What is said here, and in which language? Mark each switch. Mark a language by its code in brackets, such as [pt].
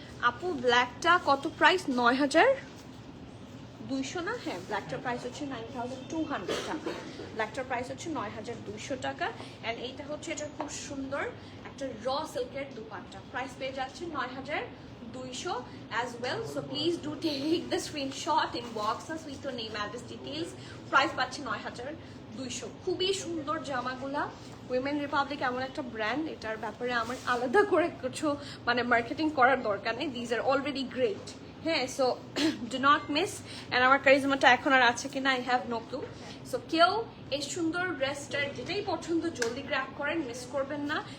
[bn] আপু ব্ল্যাকটা কত প্রাইস? 9200 না? হ্যাঁ, ব্ল্যাকটার প্রাইস হচ্ছে 9200 টাকা, ব্ল্যাকটার প্রাইস হচ্ছে 9200 টাকা। অ্যান্ড এইটা হচ্ছে এটা খুব সুন্দর একটা র সিল্কের দুপাট্টা, প্রাইস পেয়ে যাচ্ছে 9200 [en] as well. So please do take the screenshot, inbox us with your name, address, details. [bn] Price পাচ্ছে 9200। খুবই সুন্দর জামাগুলা। উইমেন রিপাবলিক এমন একটা ব্র্যান্ড, এটার ব্যাপারে আমার আলাদা করে কিছু মানে মার্কেটিং করার দরকার নেই, [en] These are already great. [bn] হ্যাঁ, [en] So do not miss. [bn] And আমার কারিজমাটা এখন আর আছে কিনা [en] I have no clue. [bn] So কেউ এই সুন্দর ড্রেসটার যেটাই পছন্দ জলদি গ্র্যাব করেন, মিস করবেন না।